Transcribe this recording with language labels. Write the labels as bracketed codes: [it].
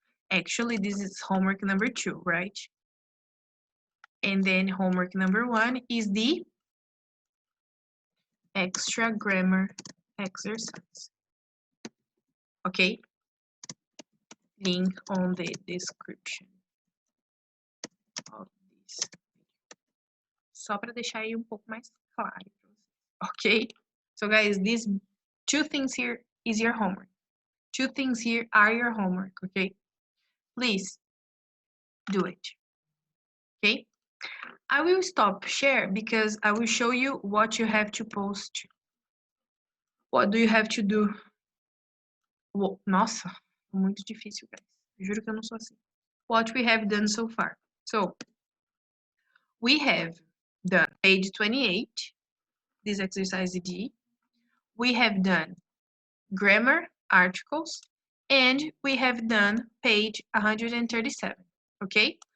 [en] Actually, this is homework number 2, right? And then homework number 1 is the extra grammar exercise. Okay? Link on the description of this. [pt] Só para deixar aí um pouco mais claro. [en] Okay? So guys, these 2 things here is your homework. 2 things here are your homework, okay? Please do it. Okay? I will stop share because I will show you what you have to post. What do you have to do? [pt] Nossa, muito difícil, guys. Juro que eu não sou assim. [en] What we have done so far. So, we have done page 28, this exercise D. We have done grammar, articles, and we have done page 137, okay?